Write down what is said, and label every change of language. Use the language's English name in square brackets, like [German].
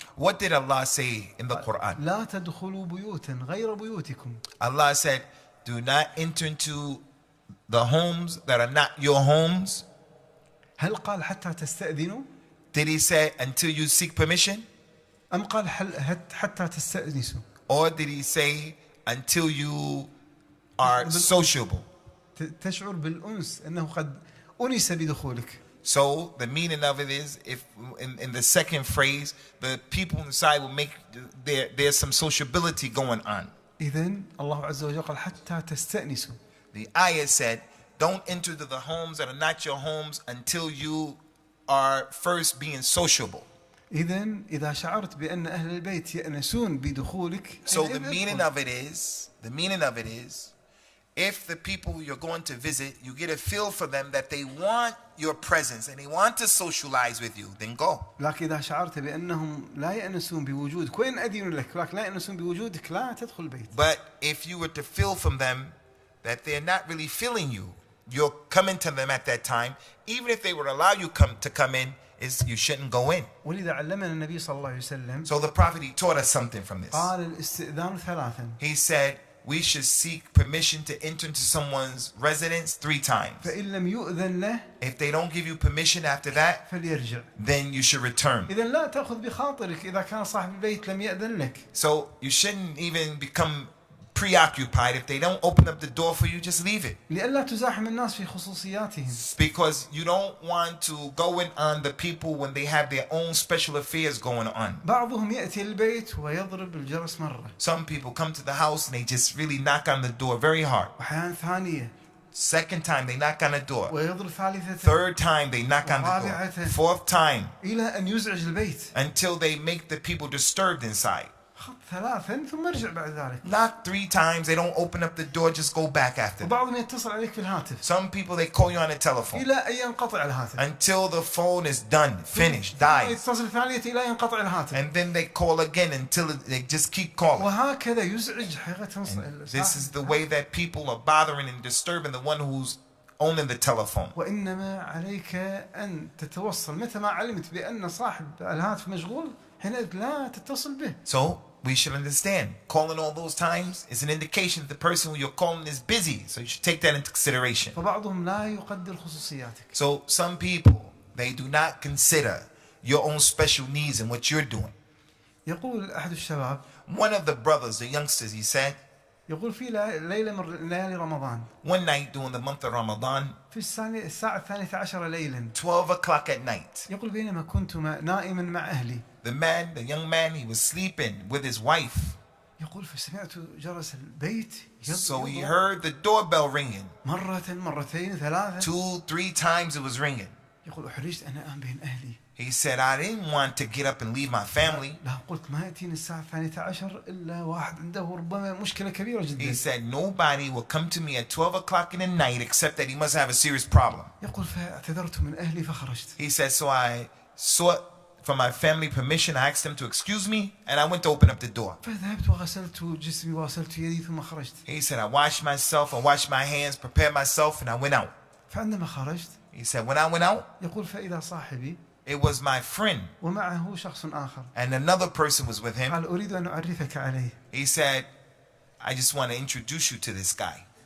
[English] What did Allah say in the Quran? [Arabic] لا تدخلوا بيوتا غير بيوتكم. [English] Allah said, do not enter into the homes that are not your homes. [Arabic] هل قال حتى تستأذنوا؟ [English] Did he say until you seek permission? [Arabic] أم قال حتى تستأنسوا؟ [English] Or did he say until you are sociable? [Arabic] تشعر بالأنس أنه قد أنس بدخولك. [English] So the meaning of it is, if in the second phrase, the people inside will make there's some sociability going on. [Arabic] إذن الله عز وجل قال حتى تستأنسوا. [English] The ayah said, don't enter to the homes that are not your homes until you are first being sociable. [Arabic] إذن إذا شعرت بأن أهل البيت يأنسون بدخولك. [English] So the meaning of it is, if the people you're going to visit, you get a feel for them that they want your presence and they want to socialize with you, then go. [Arabic] لكن إذا شعرت بأنهم لا يأنسون بوجودك وإن أذنوا لك ولكن لا يأنسون بوجودك لا تدخل البيت. [English] But if you were to feel from them that they're not really feeling you, you're coming to them at that time, even if they would allow you to come in, you shouldn't go in. [Arabic] ولذا علمنا النبي صلى الله عليه وسلم. [English] So the Prophet, he taught us something from this. [Arabic] قال الاستئذان ثلاثا. [English] He said we should seek permission to enter into someone's residence 3 times. [Arabic] فإن لم يؤذن له. [English] If they don't give you permission after that, [Arabic] فليرجع. [English] then you should return. [Arabic] إذا لا تأخذ بخاطرك إذا كان صاحب البيت لم يأذن لك. [English] So you shouldn't even become preoccupied. If they don't open up the door for you, just leave it. [Arabic] لئلا تزاحم الناس في خصوصياتهم. [English] Because you don't want to go in on the people when they have their own special affairs going on. [Arabic] بعضهم يأتي البيت ويضرب الجرس مرة. [English] Some people come to the house and they just really knock on the door very hard. [Arabic] وأحيانا ثانية. [English] Second time they knock on the door. [Arabic] ويضرب ثالثة. [English] Third time they knock on the door. Fourth time. [Arabic] إلى أن يزعج البيت. [English] Until they make the people disturbed inside. [Arabic] خط ثلاثا ثم ارجع بعد ذلك. [English] Knock 3 times, they don't open up the door, just go back after. [Arabic] وبعضهم يتصل عليك في الهاتف. [English] Some people, they call you on the telephone. [Arabic] إلى أن ينقطع الهاتف. [English] Until the phone is done, finished, dies. [Arabic] يتصل ثانية إلى أن ينقطع الهاتف. [English] And then they call again until they just keep calling. [Arabic] وهكذا يزعج حقيقة. [English] This is the way that people are bothering and disturbing the one who's owning the telephone. [Arabic] وإنما عليك أن تتوصل متى ما علمت بأن صاحب الهاتف مشغول حينئذ لا تتصل به. [English] So we should understand, calling all those times is an indication that the person who you're calling is busy. So you should take that into consideration. [Arabic] فبعضهم لا يقدر خصوصياتك. [English] So some people, they do not consider your own special needs and what you're doing. [Arabic] يقول أحد الشباب. [English] One of the brothers, the youngsters, he said, [Arabic] يقول في ليلة من ليالي رمضان. [English] One night during the month of Ramadan, [Arabic] في الساعة 12 ليلا. [English] 12 o'clock at night. [Arabic] يقول بينما كنت نائما مع أهلي. [English] The young man, he was sleeping with his wife. [Arabic] يقول فسمعت جرس البيت. [English] So he heard the doorbell ringing. [Arabic] مرة مرتين ثلاثة. [English] 2-3 times it was ringing. [Arabic] يقول أحرجت أنا أم بين أهلي. [English] He said, I didn't want to get up and leave my family. [Arabic] لا قلت ما يأتيني الساعة 12 إلا واحد عنده ربما مشكلة كبيرة جدا. [English] He said, nobody will come to me at 12 o'clock in the night except that he must have a serious problem. [Arabic] يقول فاعتذرت من أهلي فخرجت. [English] He said, so I sought from my family permission. I asked them to excuse me and I went to open up the door. [Arabic] فذهبت وغسلت جسمي وغسلت يدي ثم خرجت. [English] He said, I washed myself, I washed my hands, prepared myself, and I went out. [Arabic] فعندما خرجت. [English] He said, when I went out, [Arabic] يقول فإذا صاحبي. [English] it was my friend. [Arabic] ومعه شخص آخر. [English] And another person was with him. [Arabic] قال أريد أن أعرفك عليه. [English] He said, I just want to introduce you to this guy.